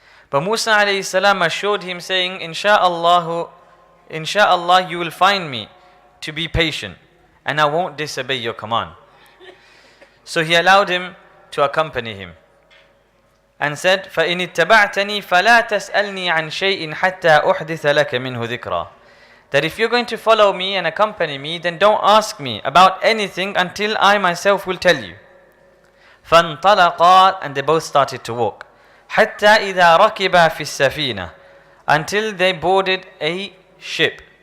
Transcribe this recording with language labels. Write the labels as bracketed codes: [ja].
[en] But Musa alayhi salam assured him, saying, Insha'Allah you will find me to be patient and I won't disobey your command. So he allowed him to accompany him and said, [ar] فَإِنِ اتَّبَعْتَنِي فَلَا تَسْأَلْنِي عَنْ شَيْءٍ حَتَّى أُحْدِثَ لَكَ مِنْهُ ذِكْرًا. [en] That if you're going to follow me and accompany me, then don't ask me about anything until I myself will tell you. [ar] فَانْطَلَقَا, [en] and they both started to walk. [ar] حَتَّى إِذَا رَكِبَا فِي السَّفِينَةِ, [en] until they boarded a ship.